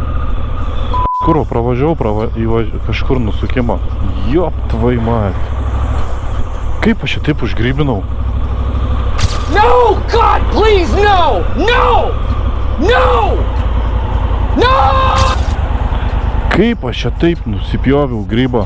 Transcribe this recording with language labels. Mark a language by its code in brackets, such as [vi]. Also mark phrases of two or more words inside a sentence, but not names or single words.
[lt] Kur pravažiavau kažkur nusukimą. [ru] Ёб твою мать. [lt] Kaip aš čia taip užgrybinau? [en] No! God, please, no! No! No! No! [lt] Kaip aš čia taip nusipjoviau grybą?